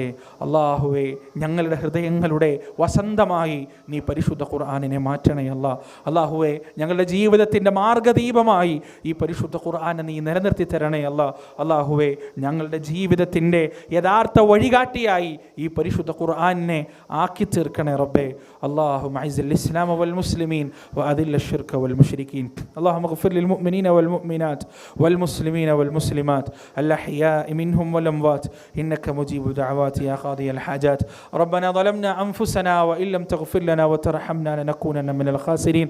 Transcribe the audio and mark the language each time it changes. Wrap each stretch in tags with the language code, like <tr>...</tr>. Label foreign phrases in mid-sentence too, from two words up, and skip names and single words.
<ml>അല്ലാഹുവേ, ഞങ്ങളുടെ ഹൃദയങ്ങളുടെ വസന്തമായി നീ പരിശുദ്ധ ഖുർആനിനെ മാറ്റണേ അല്ലാഹുവേ. ഞങ്ങളുടെ ജീവിതത്തിൻ്റെ മാർഗദീപമായി ഈ പരിശുദ്ധ ഖുർആനെ നീ നിലനിർത്തി തരണേ അല്ലാഹുവേ. ഞങ്ങളുടെ ജീവിതത്തിൻ്റെ യഥാർത്ഥ വഴികാട്ടിയായി ഈ പരിശുദ്ധ ഖുർആനെ ആക്കി തീർക്കണേ റബ്ബേ.</ml> <ar>اللهم اعز الاسلام والمسلمين واذل الشرك والمشركين. اللهم اغفر للمؤمنين والمؤمنات والمسلمين والمسلمات الاحياء منهم والاموات انك مجيب دعوات يا قاضي الحاجات. ربنا ظلمنا انفسنا وان لم تغفر لنا وترحمنا لنكونن من الخاسرين.</ar>